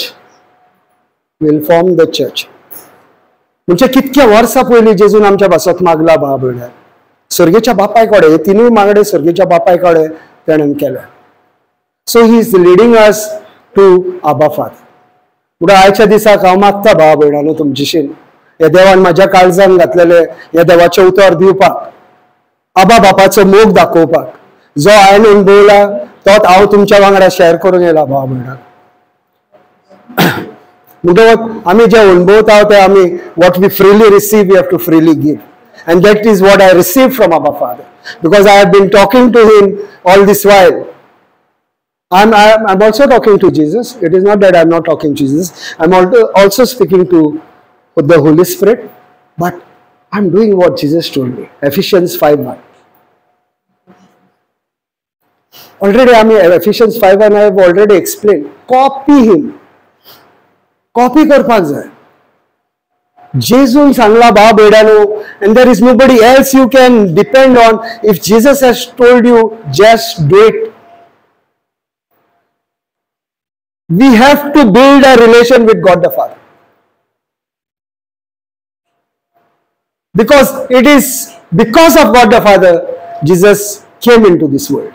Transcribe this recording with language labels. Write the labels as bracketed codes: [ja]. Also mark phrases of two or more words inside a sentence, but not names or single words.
[en] Will form the church. [kok] म्हणजे कितक्या वर्सां पयलीं जेजून आमच्या भासत मागला भाव भयणां. स्वर्गीच्या बापाय कडेन हे तिनूय मागणे स्वर्गीच्या बापाय कडेन तेणेन केले. [en] So he is leading us to Abba Father. [kok] म्हणून आयच्या दिसाक हांव मागता भाव भयणांनो तुमचेशीन ह्या देवान म्हाज्या काळजान घातलेले ह्या देवाचें उतर दिवपाक, आबा बापाचो मोग दाखोवपाक. जो हांवें अणभवला तोच हांव तुमच्या वांगडा शेअर करून येयला भाव भयणां. म्हणटकच आमी जे अणभवता ते आमी [en] what we freely receive we have to freely give. And that is what I received from Abba Father, because I have been talking to him all this while. I'm also talking to Jesus. It is not that I'm not talking to Jesus. I'm also speaking to the Holy Spirit, but I'm doing what Jesus told me. Ephesians 5:1. Already Ephesians 5:1 I have already explained. Copy him. Copy [kok] करपाक जाय. जेजून सांगला भाव भयणांनो, [en] and there is nobody else you can depend on. If Jesus has told you, just do it. We have to build a relation with God the Father, because it is because of God the Father Jesus came into this world.